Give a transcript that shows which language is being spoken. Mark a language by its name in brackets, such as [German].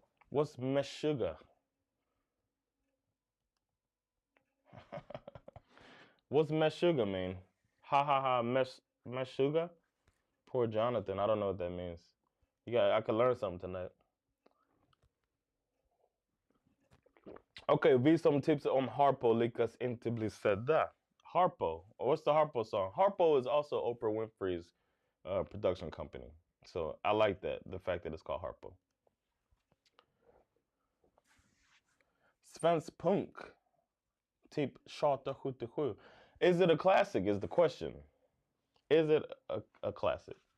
[English] What's meshuggah? What's meshuggah mean? Ha ha ha, meshuggah? Poor Jonathan. I don't know what that means. I could learn something tonight. [Swedish] Okay, vi som tipsar om Harpo lyckas inte bli sedda. [English] Harpo. What's the Harpo song? Harpo is also Oprah Winfrey's production company. So I like that, the fact that it's called Harpo. [Swedish] Svensk punk. Typ Charta 77. [English] Is it a classic is the question. Is it a classic?